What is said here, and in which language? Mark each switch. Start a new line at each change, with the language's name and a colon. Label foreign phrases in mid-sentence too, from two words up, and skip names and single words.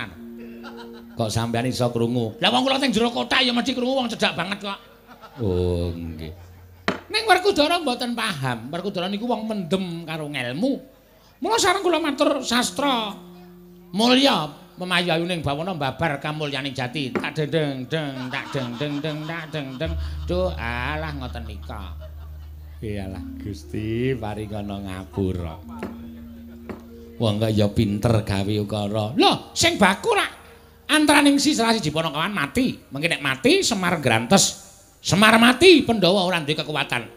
Javanese: Kok sampeyan iso krungu? Lah wong kula teng jero kotak ya mesti krungu wong cedhak banget kok. Oh, nggih. Ning Werkudara mboten paham. Werkudara niku wong mendem karo ngelmu. Mula sareng kula matur sastra mulya memayu-ayuning bawana babar kamulyaning jati. Tak deng deng tak deng deng deng tak deng deng. Duh, alah ngoten nika. Iyalah Gusti paringana ngapura. Wong kok ya pinter gawe ukara. Lho, sing baku rak antaraning salah siji Panakawan mati. Mengki nek mati Semar grantes. Semar mati Pandhawa ora duwe kekuatan.